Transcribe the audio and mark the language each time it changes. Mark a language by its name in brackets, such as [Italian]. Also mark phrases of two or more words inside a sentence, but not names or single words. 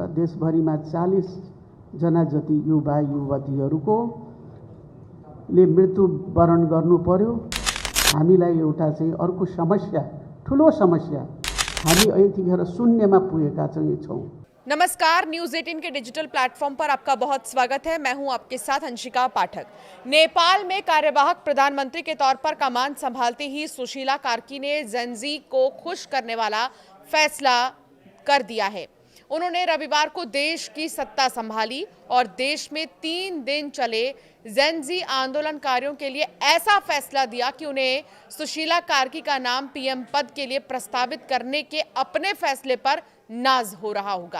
[Nepali] देशभरिमा 40 जना जति युवा युवतीहरूको मृत्युवरण गर्नु पर्यो। हामीलाई एउटा चाहिँ अर्को समस्या, ठुलो समस्या, हामी यतिखेर शून्यमा पुगेका छौं। [Hindi] नमस्कार, न्यूज़ 18 के [English] digital platform [Hindi] पर आपका बहुत स्वागत है। मैं हूं आपके साथ अंशिका पाठक। नेपाल में कार्यवाहक प्रधानमंत्री के तौर पर कमान संभालते ही सुशीला कार्की ने जेनजी को खुश करने वाला फैसला कर दिया है। उन्होंने रविवार को देश की सत्ता संभाली और देश में 3 दिन चले जेनजी आंदोलनकारियों के लिए ऐसा फैसला दिया कि उन्हें सुशीला कार्की का नाम पीएम पद के लिए प्रस्तावित करने के अपने फैसले पर नाज हो रहा होगा।